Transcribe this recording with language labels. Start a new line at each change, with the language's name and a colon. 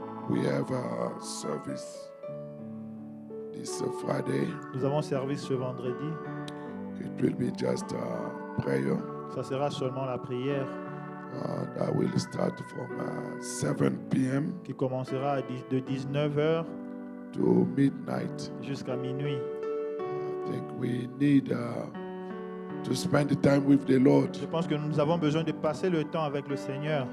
English: We have a service this Friday.
French: Nous avons service ce vendredi.
English: It will be just a prayer.
French: Ça sera seulement la prière
English: That will start from 7 p.m.
French: qui commencera de 19h
English: to midnight.
French: jusqu'à minuit.
English: I think we need to spend the time with the Lord
French: Je pense que nous avons besoin de passer le temps avec le Seigneur